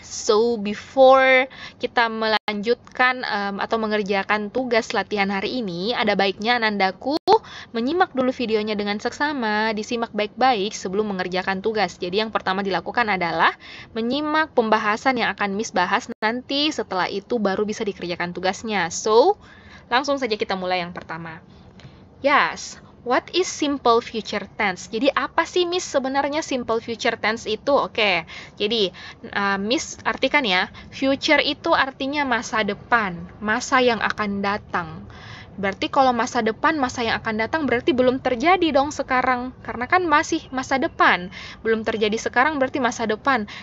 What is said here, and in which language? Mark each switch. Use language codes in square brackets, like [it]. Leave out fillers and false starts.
[id] So, before kita melanjutkan atau mengerjakan tugas latihan hari ini, ada baiknya anandaku menyimak dulu videonya dengan seksama, disimak baik-baik sebelum mengerjakan tugas. Jadi yang pertama dilakukan adalah menyimak pembahasan yang akan Miss bahas nanti, setelah itu baru bisa dikerjakan tugasnya. So, langsung saja kita mulai yang pertama. [en] Yes, what is simple future tense? [id] Jadi apa sih Miss sebenarnya simple future tense itu? Oke, jadi Miss artikan ya, future itu artinya masa depan, masa yang akan datang. Berarti kalau masa depan, masa yang akan datang berarti belum terjadi dong sekarang. Karena kan masih masa depan. Belum terjadi sekarang berarti masa depan.